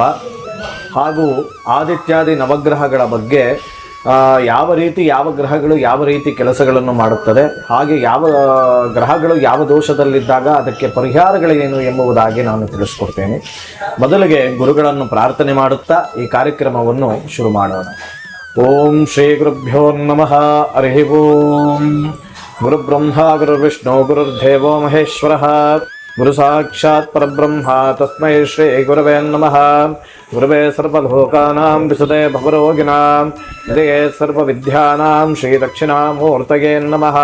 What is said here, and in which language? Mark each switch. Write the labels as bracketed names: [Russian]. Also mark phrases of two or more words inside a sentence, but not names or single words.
[Kannada] ಹಾಗೂ ಆದಿತ್ಯಾದಿ ನವಗ್ರಹಗಳ ಬಗ್ಗೆ ಯಾವ ರೀತಿ ಯಾವ ಗ್ರಹಗಳು ಯಾವ ರೀತಿ ಕೆಲಸಗಳನ್ನು ಮಾಡುತ್ತದೆ, ಹಾಗೆ ಯಾವ ಗ್ರಹಗಳು ಯಾವ ದೋಷದಲ್ಲಿದ್ದಾಗ ಅದಕ್ಕೆ ಪರಿಹಾರಗಳೇನು ಎಂಬುದಾಗಿ ನಾನು ತಿಳಿಸ್ಕೊಡ್ತೇನೆ. ಮೊದಲಿಗೆ ಗುರುಗಳನ್ನು ಪ್ರಾರ್ಥನೆ ಮಾಡುತ್ತಾ ಈ ಕಾರ್ಯಕ್ರಮವನ್ನು ಶುರು ಮಾಡೋಣ. [Sanskrit] ಓಂ ಶ್ರೀ ಗುರುಭ್ಯೋ ನಮಃ. ಹರಿ ಓಂ. ಗುರು ಬ್ರಹ್ಮ ಗುರು ವಿಷ್ಣು ಗುರುರ್ದೇವೋ ಮಹೇಶ್ವರಃ, ಗುರು ಸಾಕ್ಷಾತ್ ಪರಬ್ರಹ್ಮ ತಸ್ಮೈ ಶ್ರೀ ಗುರವೇ ನಮಃ. ಗುರವೇ ಸರ್ವಲೋಕಾನಾಂ ವಿಶುದೇ ಭವರೋಗಿಣಾಂ ಹೃದಯೇ ಸರ್ವವಿದ್ಯಾನಾಂ ಶ್ರೀ ದಕ್ಷಿಣಾಮೂರ್ತಯೇ ನಮಃ.